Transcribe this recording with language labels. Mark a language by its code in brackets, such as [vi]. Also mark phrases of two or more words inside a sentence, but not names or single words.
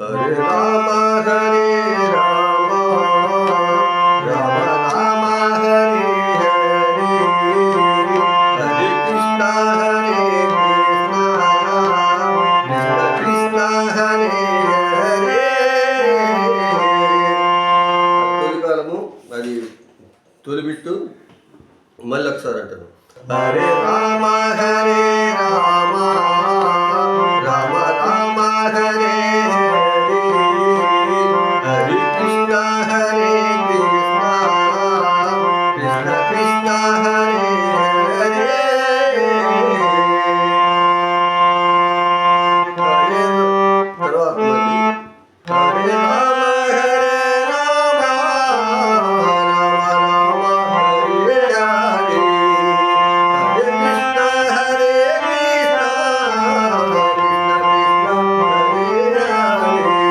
[sa] రామ హరే రామ రామ రామ హరే హరే హరే కృష్ణ హరే కృష్ణ కృష్ణ కృష్ణ హరే హరే. [te] తొలికాలము అది తొలిబిట్టు మళ్ళీ ఒకసారి అంటాను. [sa] హరే రామ హరే రామ రామ రామ హరే హరే హరే కృష్ణ హరే కృష్ణ కృష్ణ కృష్ణ హరే హరే హరే. [te] తర్వాత మళ్ళీ [sa] హరే రామ హరే రామ రామ రామ హరే హరే హరే కృష్ణ హరే కృష్ణ కృష్ణ కృష్ణ హరే హరే.